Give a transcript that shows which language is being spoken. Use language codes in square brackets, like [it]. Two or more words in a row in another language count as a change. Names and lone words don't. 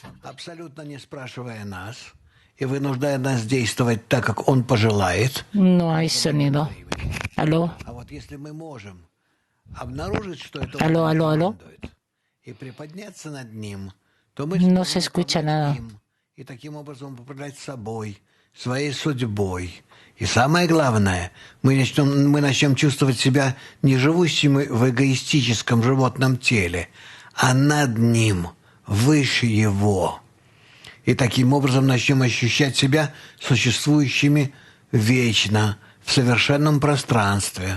[es] No hay sonido. ¿Aló? ¿Aló, aló, aló? No se escucha nada. [ru] И таким образом управлять собой, своей судьбой. И самое главное, мы начнем чувствовать себя не живущими в эгоистическом животном теле, а над ним, выше его. И таким образом начнем ощущать себя существующими вечно, в совершенном пространстве.